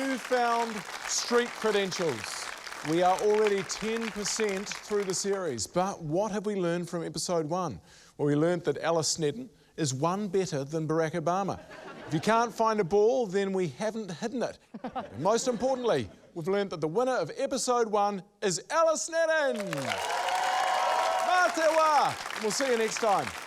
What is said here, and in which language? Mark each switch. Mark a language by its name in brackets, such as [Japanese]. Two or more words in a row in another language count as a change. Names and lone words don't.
[English] newfound street credentials. We are already 10% through the series, but what have we learned from episode 1? Well, we learned that Alice Snedden is one better than Barack Obama. If you can't find a ball, then we haven't hidden it. And most importantly, we've learned that the winner of episode 1 is Alice Snedden. [Māori] Mā te wā. [English] We'll see you next time.